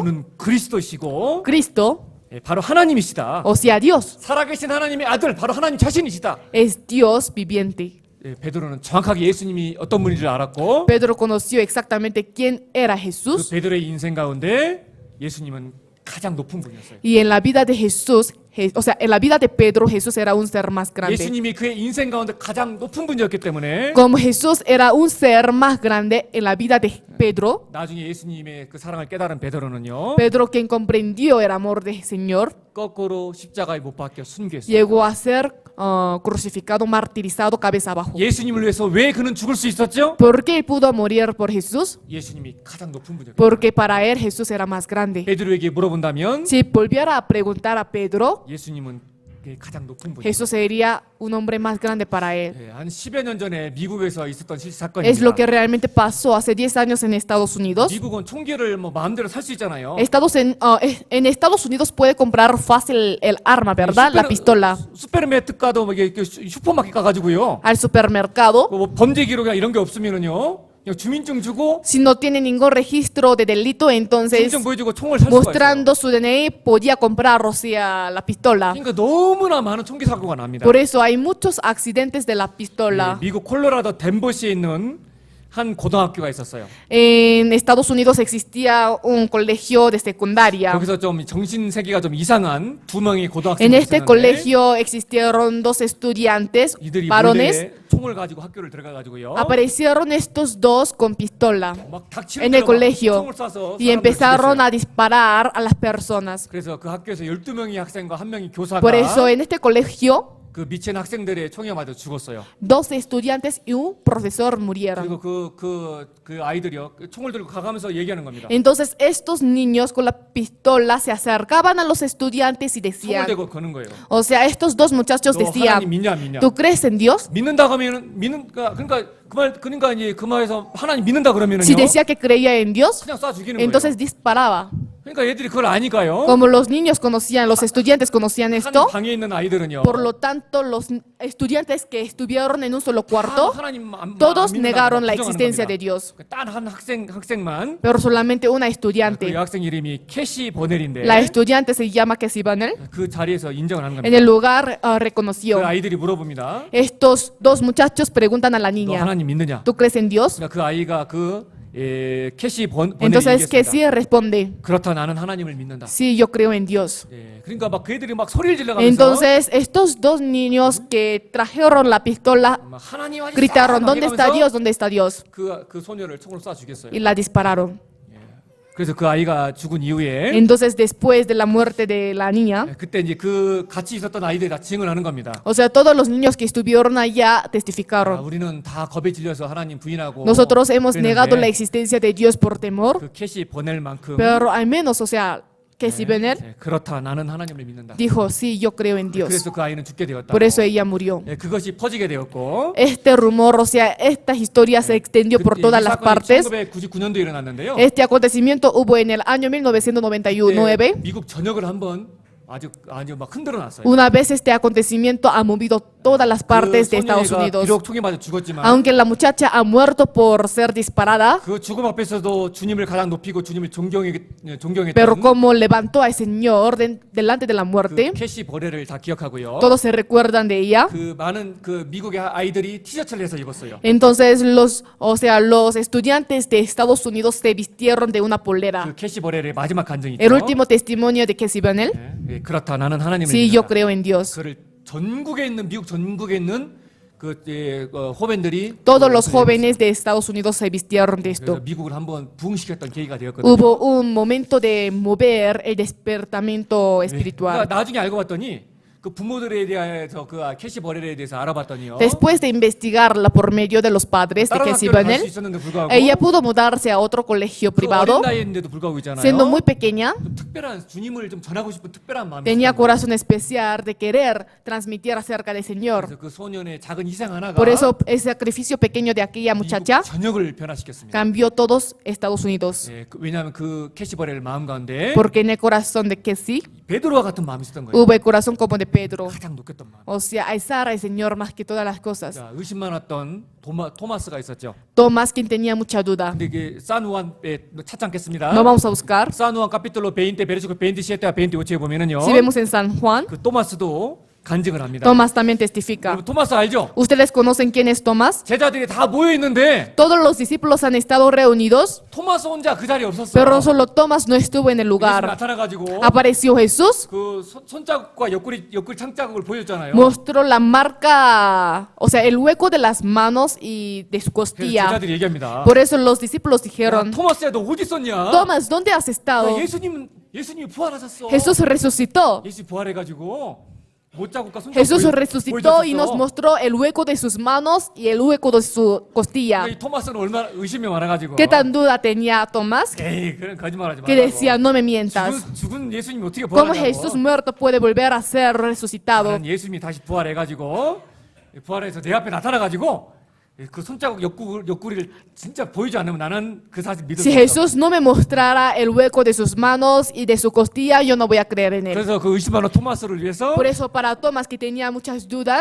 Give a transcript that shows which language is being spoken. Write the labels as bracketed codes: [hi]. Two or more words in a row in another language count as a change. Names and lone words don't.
[ko] 주는 그리스도시고 [es] Cristo, [ko] 바로 하나님이시다. [es] o sea, Dios, [ko] 살아계신 하나님의 아들 바로 하나님 자신이시다. [es] es Dios viviente. [ko] 베드로는 정확하게 예수님이 어떤 분인지를 알았고 [es] Pedro conoció exactamente quién era [ko] 그 [es] Jesús [ko] 베드로의 인생 가운데 예수님은 가장 높은 분이었어요. [es] y en la vida de Jesús, o sea, en la vida de Pedro, Jesús era un ser más grande. [ko] 예수님이 그의 인생 가운데 가장 높은 분이었기 때문에 [es] Como Jesús era un ser más grande en la vida de Pedro, [ko] 나중에 예수님의 그 사랑을 깨달은 베드로는요 [es] Pedro, quien comprendió el amor del Señor, [ko] 거꾸로 십자가에 못 박혀 순교했어요. [es] llegó a ser crucificado, martirizado cabeza abajo. [ko] 예수님을 위해서 왜 그는 죽을 수 있었죠? [es] ¿Por qué él pudo morir por Jesús? [ko] 예수님이 가장 높은 분이었기 때문에. [es] Porque para él Jesús era más grande. [ko] 베드로에게 물어본다면 [es] Si volviera a preguntar a Pedro, [ko] 예수님은 가장 높은 분이에요. [es] Jesús sería un hombre más grande para él. [ko] 한 10여 년 전에 미국에서 있었던 [es] Es [ko] 사건입니다. [es] lo que realmente pasó hace 10 años en Estados Unidos. [ko] 미국은 총기를 뭐 마음대로 살 수 있잖아요. [es] En Estados Unidos puede comprar fácil el arma, ¿verdad? La pistola. [ko] 슈퍼마켓 가도 뭐 이게 슈퍼마켓 가가지고요. [es] Al supermercado. [ko] 뭐 범죄 기록이나 이런 게 없으면은요. 그냥 주민증 주고 [es] Si no tiene ningún registro de delito, entonces [ko] 주민증 보여주고 총을 살 수가 있어요. [es] mostrando su DNI podía comprar, o sea, la pistola. [ko] 그러니까 너무나 많은 총기 사고가 납니다. [es] Por eso hay muchos accidentes de la pistola. [ko] 미국 콜로라도 덴버시에 있는 한 고등학교가 있었어요. [es] En Estados Unidos existía un colegio de secundaria. [ko] 거기서 좀 정신 세계가 좀 이상한 두 명의 [es] En [ko] 고등학생이 [es] este [ko] 있었는데 [es] colegio existieron dos estudiantes [ko] 이들이 [es] varones. [ko] 몰래 총을 가지고 학교를 들어가 가지고요. [es] Aparecieron estos dos con pistola [ko] 막 닥치는 [es] en el [ko] 대로 막 [es] colegio [ko] 총을 쏴서 [es] y [ko] 사람들을 [es] empezaron [ko] 죽였어요. [es] a disparar a las personas. [ko] 그래서 그 학교에서 12명의 학생과 한 명의 교사가 [es] Por eso en este colegio [ko] 그 미친 학생들의 총에 맞아 죽었어요. [es] dos estudiantes y un profesor murieron. [ko] 그리고 그 아이들이요 총을 들고 가가면서 얘기하는 겁니다. [es] Entonces estos niños con la pistola se acercaban a los estudiantes y [ko] 총을 [es] decían, [ko] 대고 거는 거예요. [es] o sea, estos dos muchachos [ko] 너 하나님 [es] decían, [ko] 믿냐 안 믿냐? [es] ¿tú crees en Dios? [ko] 믿는다 하면은 그러니까 이제 그 말에서 하나님 믿는다 그러면은요. [es] Si decía que creía en Dios, [ko] 그냥 쏴 죽이는 [es] entonces [ko] 거예요. [es] disparaba. [ko] 그러니까 얘들이 그걸 아니까요. [es] Como los niños conocían, los estudiantes conocían [ko] 한 [es] esto, [ko] 방에 있는 아이들은요. [es] por lo tanto los estudiantes que estuvieron en un solo cuarto, [ko] 하나님 [es] todos [ko] 안 믿는다고 [es] negaron la [ko] 부정하는 [es] existencia [ko] 겁니다. [es] de Dios, [ko] 단 한 학생만 [es] pero solamente una [ko] 그 [es] estudiante. [ko] 여학생 이름이 캐시 버넬인데 [es] La estudiante se llama Cassie Banner. [ko] 그 자리에서 인정을 하는 [es] En [ko] 겁니다. [es] el lugar [ko] 그 [es] reconoció. [ko] 아이들이 물어봅니다. [es] Estos dos muchachos preguntan a la [ko] 너 [es] niña, [ko] 하나님 믿느냐? [es] ¿tú crees en Dios? [ko] 그러니까 그 아이가 캐시 버넬이 [es] Entonces [ko] 얘기했습니다. [es] Cassie responde, [ko] 그렇다 나는 하나님을 믿는다. [es] sí, yo creo en Dios. [ko] 그러니까 막 그 애들이 막 소리를 질러가면서 [es] Entonces estos dos niños que trajeron la pistola [ko] 막 하나님 아직 [es] gritaron, [ko] 막 [es] ¿dónde está [ko] 이러면서 [es] Dios? ¿Dónde está Dios? [ko] 그 소녀를 총으로 쏴 죽였어요. [es] Y la dispararon. [ko] 그래서 그 아이가 죽은 이후에 [es] Entonces después de la muerte de la niña, [ko] 그때 이제 그 같이 있었던 아이들이 다 증언을 하는 겁니다. [es] o sea, todos los niños que estuvieron allá testificaron. [ko] 우리는 다 겁에 질려서 하나님 부인하고 [es] Nosotros hemos negado la [ko] 그랬는데 [es] existencia de Dios por temor, [ko] 그 캐시 버넬만큼 [es] pero al menos, o sea, Cassie Banner [ko] 그렇다 나는 하나님을 믿는다. [es] dijo, sí, yo creo en Dios. [ko] 그래서 그 아이는 죽게 되었다. [es] Por eso ella murió. [ko] 그것이 퍼지게 되었고 [es] Este rumor, o sea, esta historia se extendió por todas las partes. [ko] 1999년도에 일어났는데요. [es] Este acontecimiento hubo en el año 1999. [ko] 미국 전역을 한번 아주 막 흔들어 놨어요. [es] Una vez este acontecimiento ha movido todas las partes de Estados [ko] 소녀가 [es] Unidos. [ko] 비록 총에 맞아 죽었지만 [es] Aunque la muchacha ha muerto por ser disparada, [ko] 그 죽음 앞에서도 주님을 가장 높이고 주님을 [es] pero [ko] 존경했던 [es] como levantó al Señor delante de la [ko] 그 [es] muerte, [ko] 캐시 버레를 다 기억하고요. [es] todos se recuerdan de ella. [ko] 그 많은 그 미국의 아이들이 티셔츠를 해서 입었어요. [es] Entonces los estudiantes de Estados Unidos se vistieron de una polera. [ko] 그 캐시 버레의 마지막 간증이 있죠. [es] El último testimonio de Cassie Banner. [ko] 그렇다 나는 하나님을 [es] Sí, yo [ko] 믿는다. [es] creo en Dios. [ko] 그를 전국에 있는 미국 전국에 있는 호벤들이 [es] Todos los jóvenes de Estados Unidos se vistieron de [ko] 그래서 [es] esto. [ko] 미국을 한번 부흥시켰던 계기가 되었거든요. [es] Hubo un momento de mover el despertamiento espiritual. [ko] 그러니까 나중에 알고 봤더니 그 부모들에 대해서 그 캐시 버렐에 대해서 알아봤더니요. [es] Después de investigarla por medio de los padres de [ko] 다른 [es] Cassie [ko] 학교를 갈 수 [es] Banner, [ko] 있었는데 불구하고 [es] ella pudo mudarse a otro colegio [ko] 그 [es] privado. [ko] 어린 나이인데도 불구하고 있잖아요. [es] Siendo muy pequeña, [ko] 좀 특별한 주님을 좀 전하고 싶은 특별한 마음이 [es] tenía [ko] 있었던 거예요. [es] corazón especial de querer transmitir acerca del Señor. [ko] 그래서 그 소년의 작은 희생 하나가 [es] Por eso el sacrificio pequeño de aquella [ko] 미국 [es] muchacha [ko] 전역을 변화시켰습니다. [es] cambió todos Estados Unidos. [ko] 왜냐하면 그 캐시 버렐 마음 가운데 [es] Porque en el corazón de Cassie [ko] 베드로와 같은 마음이 있었던 거예요. [es] hubo el corazón como de Pedro. [ko] 가장 높겠던 마음. [es] O sea, alzar al Señor más que todas las cosas. [ko] 자, 의심 많았던 토마스가 있었죠. [es] Tomás, quien tenía mucha duda. [ko] 근데 이게 사누안에 찾지 않겠습니다. [es] No vamos a buscar. [ko] 사누안 [es] capítulo 20 versículo [ko] 27와 28에 보면은요. [es] Si vemos en San Juan, [ko] 그 토마스도 간증을 합니다. [es] Tomás también testifica. [ko] 여러분, 토마스 알죠? [es] ¿Ustedes conocen quién es Tomás? [ko] 제자들이 다 모여 있는데 [es] Todos los discípulos han estado reunidos, [ko] 토마스 혼자 그 자리에 없었어요. [es] pero solo Tomás no estuvo en el [ko] 예수님 [es] lugar. [ko] 나타나가지고 [es] Apareció Jesús, [ko] 그 손자국과 옆구리 창자국을 보여줬잖아요. [es] mostró la marca, o sea, el hueco de las manos y de su [ko] 그래서 [es] costilla. [ko] 제자들이 얘기합니다. [es] Por eso los discípulos [ko] 야, [es] dijeron, [ko] 토마스야 너 어디 있었냐? [es] Tomás, ¿dónde has estado? [ko] 야, 예수님이 부활하셨어. [es] Jesús resucitó. [ko] 예수 부활해가지고 못자국과 손자국 [es] Jesús resucitó y nos [ko] 보여줬었어. [es] mostró el hueco de sus manos y el hueco de su costilla. [ko] 이 토마스는 얼마나 의심이 많아가지고 [es] ¿Qué tan duda tenía Tomás? [ko] 에이 그런 거짓말하지 [es] Que decía, [ko] 말라고. [es] no me mientas. [ko] 죽은 예수님이 어떻게 [es] ¿Cómo Jesús [ko] 부활하냐고. [es] muerto puede volver a ser resucitado? [ko] 나는 예수님이 다시 부활해가지고 부활해서 내 앞에 나타나가지고 그 손자국 옆구리를 진짜 보이지 않으면 나는 그 사실 믿을 [es] Si [ko] 수 없어. [es] Jesús no me mostrara el hueco de sus manos y de su costilla, yo no voy a creer en él. [ko] 그래서 그 의심 많은 토마스를 위해서 [es] Por eso para Tomás, que tenía muchas dudas,